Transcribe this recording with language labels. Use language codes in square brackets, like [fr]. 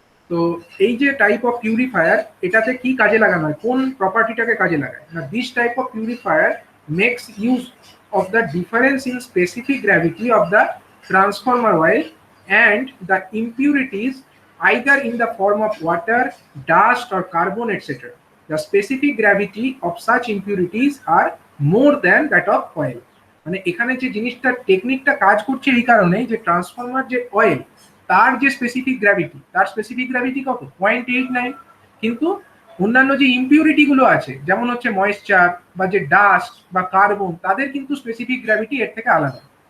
[bn] তো এই যে টাইপ অফ পিউরিফায়ার, এটাতে কি কাজে লাগানো হয়, কোন প্রপার্টিটাকে কাজে লাগায় না, [en] This type of purifier makes use of the difference in specific gravity of the transformer oil and the impurities either in the form of water, dust or carbon etc. The specific gravity of such impurities are more than that of oil. [bn] মানে এখানে যে জিনিসটা টেকনিকটা কাজ করছে এই কারণে যে ট্রান্সফরমার যে অয়েল তার যে স্পেসিফিক গ্র্যাভিটি, তার স্পেসিফিক গ্র্যাভিটি কত, 0.89। কিন্তু অন্যান্য যে ইমপিউরিটি গুলো আছে যেমন হচ্ছে ময়েশ্চার বা যে ডাস্ট বা কার্বন, তাদের কিন্তু স্পেসিফিক গ্র্যাভিটি এর থেকে আলাদা।